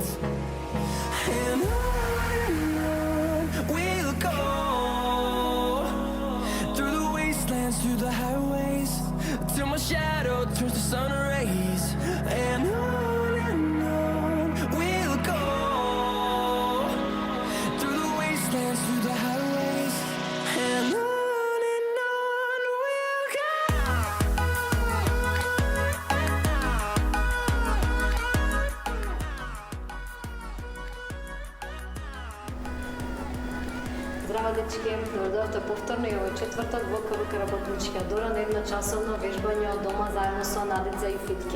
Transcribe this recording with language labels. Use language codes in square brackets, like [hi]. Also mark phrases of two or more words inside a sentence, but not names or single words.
[en] And on we'll go, through the wastelands, through the highways, till my shadow turns to sun rays. And on we'll go, through the wastelands, through the highways, and on we'll go. [mk] Здраво, дечки, добровдовте повторно и овој четврток во КВК работничка дора на едночасовно вежбање од дома заедно со Надица и Фиткит.